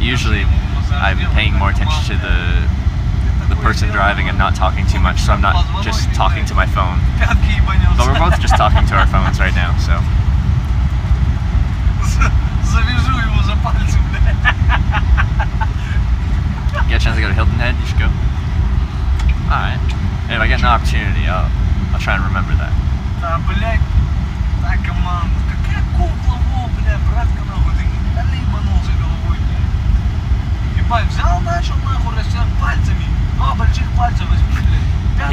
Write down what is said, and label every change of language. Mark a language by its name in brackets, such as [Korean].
[English] Usually, I'm paying more attention to the person driving and not talking too much, so I'm not just talking to my phone. But we're both just talking to our phones right now, so. [Russian] Завяжу его за пальцы, блядь. [English] Get a chance to go to Hilton Head, you should go. Alright. If I get an opportunity, I'll try and remember that. Да, блядь, та команда. Какая кукла, во, блядь, братка, нахуй, ты не ебанулся головой, блядь. Ебать, взял, начал, нахуй, растянуть пальцами. Два больших пальца возьми, блядь.